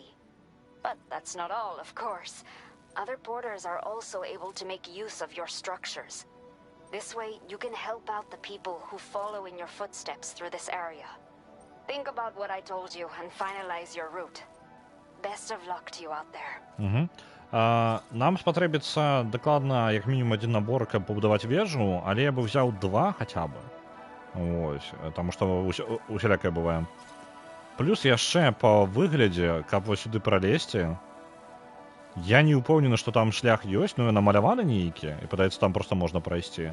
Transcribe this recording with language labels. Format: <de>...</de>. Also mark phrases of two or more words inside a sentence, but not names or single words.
<en>But that's not all, of course. Other porters are also able to make use of your structures. This way, you can help out the people who follow in your footsteps through this area. Think about what I told you and finalize your route. Best of luck to you out there.</en> <be>Нам спатрэбіцца дакладна як мінімум один набор, каб пабудаваць вежу, але я бы взяў два хаця бы. Ось, таму што усялякае бывае. Плюс яшчэ па выглядзе, каб вось сюды пралезці, я не ўпэўнены, што там шлях ёсць, ну намаляваны нейкі, і падаецца, там проста можна прайсці.</be>